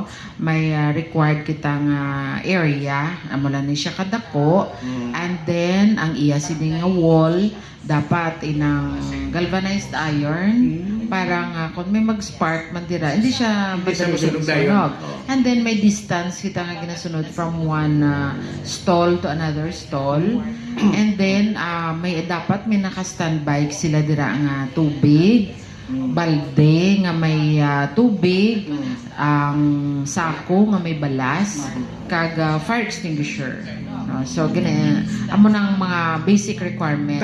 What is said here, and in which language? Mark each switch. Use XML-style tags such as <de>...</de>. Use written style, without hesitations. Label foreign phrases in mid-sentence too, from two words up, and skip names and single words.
<hil>May required kitang area, amula ni siya kadako, and then ang iya sining nga wall, dapat inang</hil> <en>galvanized iron,</en> <hil>para nga kung may mag-spark man dira, hindi siya Hindi siya madali masunog sunog. dayon. And then may distance kita nga ginasunod</hil> <en>from one stall stall to another stall.</en> <hil>And then may dapat may naka-standby sila dira nga tubig, balde nga may tubig, ang sako nga may balas, kag</hil> <en>fire extinguisher.</en> <hil>No? So amo nang mga</hil> <en>basic requirements.</en>